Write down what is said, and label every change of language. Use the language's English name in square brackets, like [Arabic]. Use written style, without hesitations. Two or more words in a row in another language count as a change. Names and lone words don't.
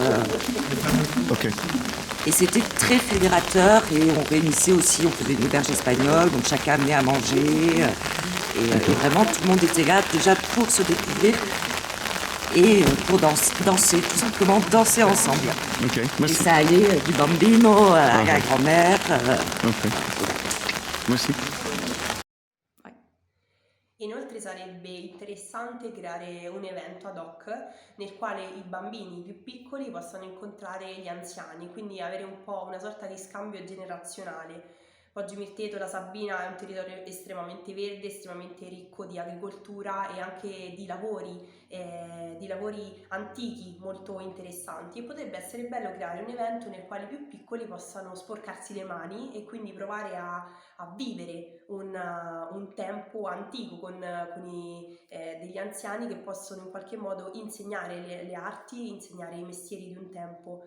[French] Et c'était très fédérateur et on réunissait aussi, on faisait une auberge espagnole, donc chacun amenait à manger. Et vraiment, tout le monde était là déjà pour se découvrir et pour danser, tout simplement danser ensemble. Et ça allait du bambino à la grand-mère. Merci. [Italian] Inoltre sarebbe interessante creare un evento [Latin] ad hoc [Italian] nel quale i bambini più piccoli possano incontrare gli anziani, quindi avere un po' una sorta di scambio generazionale. Poggio Mirteto, la Sabina è un territorio estremamente verde, estremamente ricco di agricoltura e anche di lavori antichi molto interessanti, e potrebbe essere bello creare un evento nel quale i più piccoli possano sporcarsi le mani e quindi provare a vivere un tempo antico con degli anziani che possono in qualche modo insegnare le arti, insegnare i mestieri di un tempo.